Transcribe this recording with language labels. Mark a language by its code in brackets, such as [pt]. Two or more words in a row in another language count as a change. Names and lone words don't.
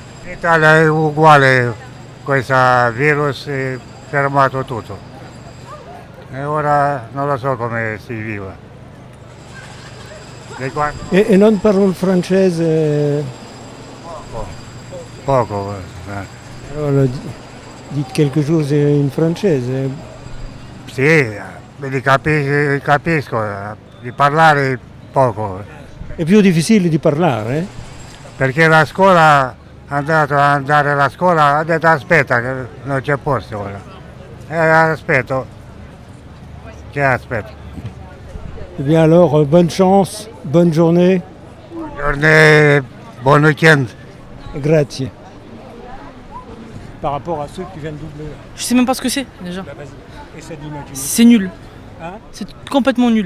[it] In Italia è uguale, questo virus è fermato tutto e ora non lo so come si vive. E non parlo il francese? Poco. Allora, dite [fr] quelque chose [it] in francese? Sì, capisco, di parlare poco. È più difficile di parlare? Perché la scuola, andare alla scuola, ha detto aspetta che non c'è posto ora. Aspetto. Che aspetto? [fr] Eh bien alors, bonne chance, bonne journée. Journée, bon week-end. [it] Grazie. [fr] Par rapport à ceux qui viennent doubler. Je sais même pas ce que c'est déjà. Bah, vas-y, essaie d'imaginer. C'est nul. Hein? C'est complètement nul.